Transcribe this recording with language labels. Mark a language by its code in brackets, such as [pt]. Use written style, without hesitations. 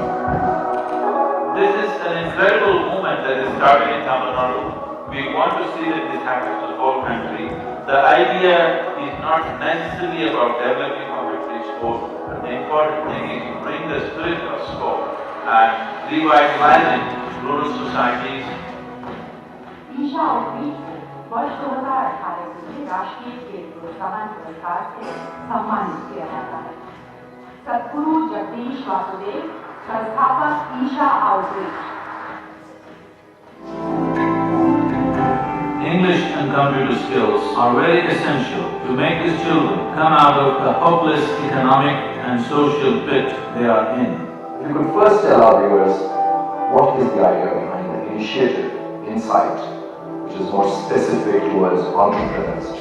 [en] This is an incredible movement that is starting in Tamil Nadu. We want to see that this happens to the whole country. The idea is not necessarily about developing public sport, but the important thing is to bring the spirit of sport and revitalizing rural societies. [hi] Isha outreach वर्ष 2018 से राष्ट्रीय खेल प्रोत्साहन पुरस्कार से सम्मानित किया जाता है। सद्गुरु जगदीश वासुदेव, संस्थापक Isha outreach. [en] English and computer skills are very essential to make these children come out of the hopeless economic and social pit they are in. If you could first tell our viewers what is the idea behind the initiative, Insight, which is more specific towards entrepreneurs.